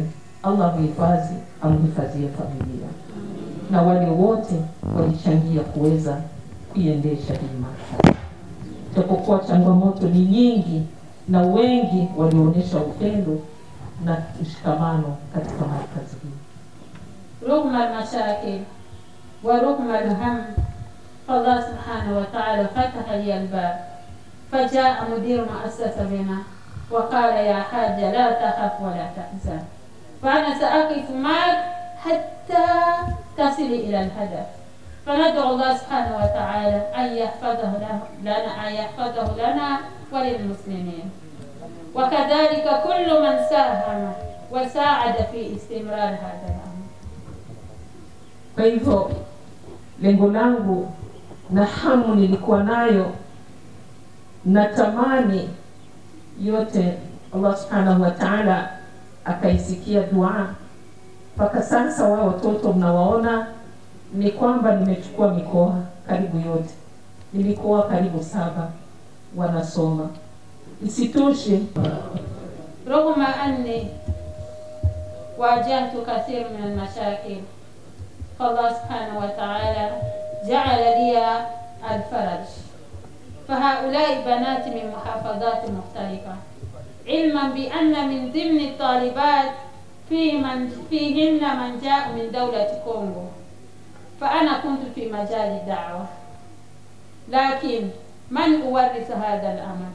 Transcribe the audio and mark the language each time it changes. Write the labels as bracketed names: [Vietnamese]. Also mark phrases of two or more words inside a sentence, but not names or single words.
[Swahili] Allah muhifadhi, amhifadhie familia na wale wote walichangia kuweza kuiendesha hii mahafali. Japokuwa changamoto ni nyingi na wengi walionyesha upendo na mshikamano katika markazi hii. [Arabic] رغم المشاكل ورغم الهم فالله سبحانه وتعالى فتح لي الباب، فجاء مدير مؤسسة بنا وقال يا حاجة لا تخف ولا تحزن، فأنا سأقف معك حتى تصل إلى الهدف. فندعو الله سبحانه وتعالى أن يحفظه لنا وللمسلمين، وكذلك كل من ساهم وساعد في استمرار هذا الأمر. [Swahili] Kwa hivyo lengo langu na hamu nilikuwa nayo, natamani yote Allah [Arabic] سبحانه وتعالى [Swahili] akaisikia dua. Mpaka sasa wao watoto mnawaona ni kwamba nimechukua mikoa karibu yote, ni mikoa karibu 7 wanasoma. Isitoshe, [Arabic] رغم أني واجهت كثير من المشاكل فالله سبحانه وتعالى جعل لي الفرج. فهؤلاء بنات من محافظات مختلفة، علما بأن من ضمن الطالبات فيهن من جاء من دولة كونغو، فأنا كنت في مجال الدعوة، لكن من أورث هذا الأمر؟